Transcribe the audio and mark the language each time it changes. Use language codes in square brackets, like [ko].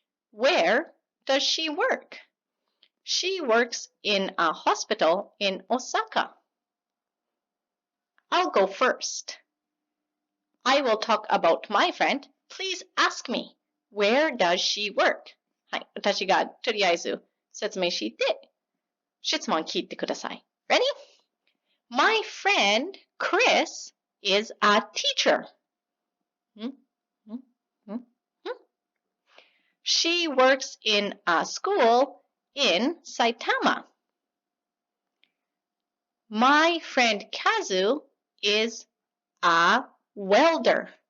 [en] Where does she work? She works in a hospital in Osaka. I'll go first. I will talk about my friend. Please ask me, where does she work? [ja] はい、私がとりあえず説明して、質問聞いてください。 [en] Ready? My friend Chris is a teacher. She works in a school in Saitama. My friend Kazu is a welder.